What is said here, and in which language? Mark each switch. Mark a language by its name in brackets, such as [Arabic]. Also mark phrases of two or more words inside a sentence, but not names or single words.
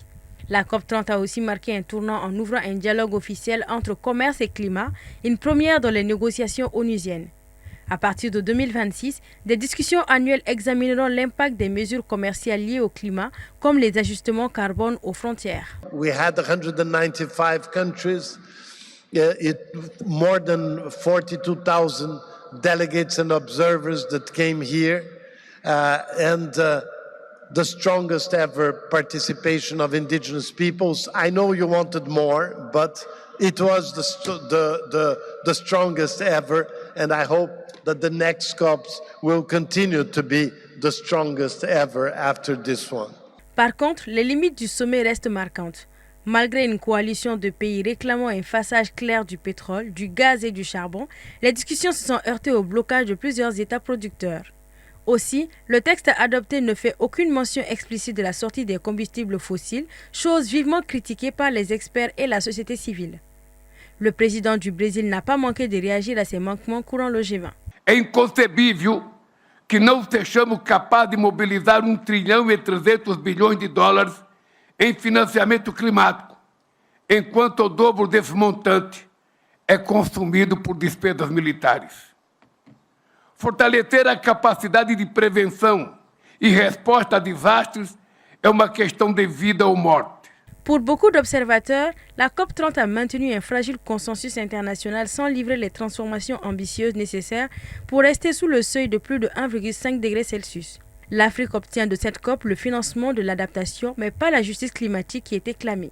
[French] La COP30 a aussi marqué un tournant en ouvrant un dialogue officiel entre commerce et climat, une première dans les négociations onusiennes. À partir de 2026, des discussions annuelles examineront l'impact des mesures commerciales liées au climat, comme les ajustements carbone aux frontières. [English] We had 195 countries, more than 42,000 delegates and observers that came here, the strongest ever participation of indigenous peoples. I know you wanted more, but it was the strongest ever, and I hope that the next COPs will continue to be the strongest ever after this one. [French] Par contre, les limites du sommet restent marquantes. Malgré une coalition de pays réclamant un phasage clair du pétrole, du gaz et du charbon, les discussions se sont heurtées au blocage de plusieurs États producteurs. Aussi, le texte adopté ne fait aucune mention explicite de la sortie des combustibles fossiles, chose vivement critiquée par les experts et la société civile. Le président du Brésil n'a pas manqué de réagir à ces manquements courant le G20. [Portuguese] É inconcebível que não sejamos capazes de mobilizar 1,3 trilhão em financiamento climático, enquanto o dobro desse montante é consumido por despesas militares. Fortalecer a capacidade de prevenção e resposta a desastres é uma questão de vida ou morte. [French] Pour beaucoup d'observateurs, la COP30 a maintenu un fragile consensus international sans livrer les transformations ambitieuses nécessaires pour rester sous le seuil de plus de 1,5 degrés Celsius. L'Afrique obtient de cette COP le financement de l'adaptation, mais pas la justice climatique qui était clamée.